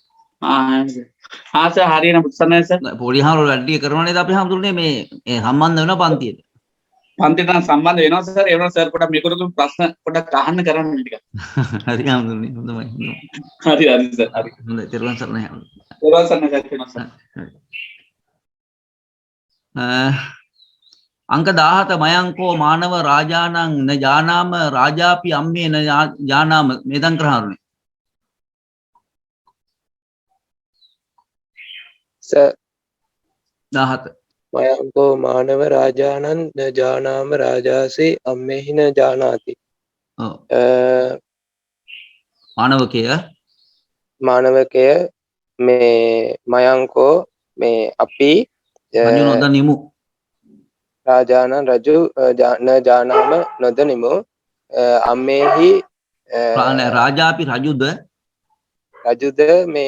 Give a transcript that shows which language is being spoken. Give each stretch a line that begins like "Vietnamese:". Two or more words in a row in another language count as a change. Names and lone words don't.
Sinhala: සර් හරියන පුත්සන්නේ සර් පොඩි හාමුදුරුවෝ වැඩි කරනවා නේද අපේ හම්දුන්නේ මේ සම්බන්ධ වෙනවා පන්තියට. පන්තිට සම්බන්ධ වෙනවා සර් ඒ වුණා සර් පොඩක් මේකට ප්‍රශ්න පොඩක් අහන්න කරන්න ටික. හරි හම්දුන්නේ හොඳයි. හරි සර් හරි. හොඳයි තෙරුවන් සරණයි. තෙරුවන් සරණයි සර්.
Pali: अंक 17 मयंको मानव राजानंग न जानाम राजापि अम्मे न जानाम मेदं ग्रहारुणे स 17 मयंको मानव राजानंग न जानाम राजासि अम्मेहि न जानाति मानवकය මේ මයංකෝ
Sinhala: මේ අපි රජු නොදනිමු
Pali: රාජානන් රජු න ජානාම නොදනිමු අම්මේහි
Sinhala: රාජාපි රජුද මේ